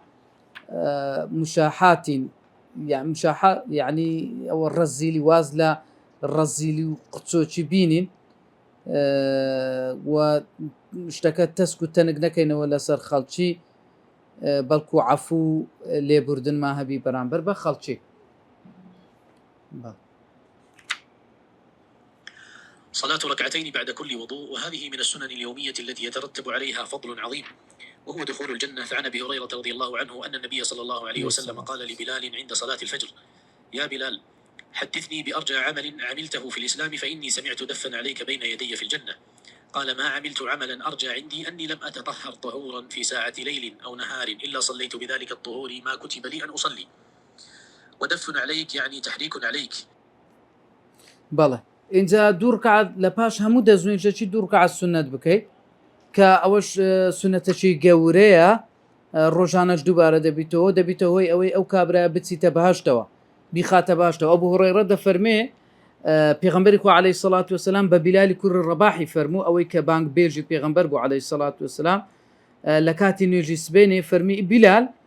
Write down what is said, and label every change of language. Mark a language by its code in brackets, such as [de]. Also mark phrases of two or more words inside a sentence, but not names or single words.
[ckb] مشاحاتین یعنی ئەوە ڕەزیلی واز لە ڕەزیلی و قچۆکی بینین و شتەکە تەسک و تەنگ نەکەینەوە لەسەر خەڵکی بەڵکو عەفو لێبوردنما هەبی بەرامبەر بە خەڵکی. [ar] صلاة ركعتين بعد كل وضوء وهذه من السنن اليومية التي يترتب عليها فضل عظيم وهو دخول الجنة. فعن أبي هريرة رضي الله عنه أن النبي صلى الله عليه وسلم قال لبلال عند صلاة الفجر: يا بلال حدثني بأرجى عمل عملته في الإسلام فإني سمعت دفا عليك بين يدي في الجنة. قال: ما عملت عملا أرجى عندي أني لم أتطهر طهورا في ساعة ليل أو نهار إلا صليت بذلك الطهور ما كتب لي أن أصلي. ودف عليك يعني تحريك عليك. [ckb] بەڵێ اینجا دوو ڕکعات لە پاش هەموو دەزوێنشەی دوو ڕکعات سونەت بکەیت کە ئەوەش سونەتەکی گەورەیە ڕۆژانەش دووبارە دەبیتەوە هۆی ئەوەی ئەو کابرا بچیتە بەهەشتەوە بیخاتە باشتەوە. ئەبوو هورەیرە دەفەرمێ پێغەمبەری خوا [ar] عەلەیهی سەڵات وەسەلام [ckb] بە بیلالی کوڕی ڕەباحی فەرموو ئەوەی کە بانگ بێژی پێغەمبەر بوو [ar] عەلەیهی سەڵات وەسەلام [ckb] لە کاتی نوێژی سبێنێ فەرمی بیلال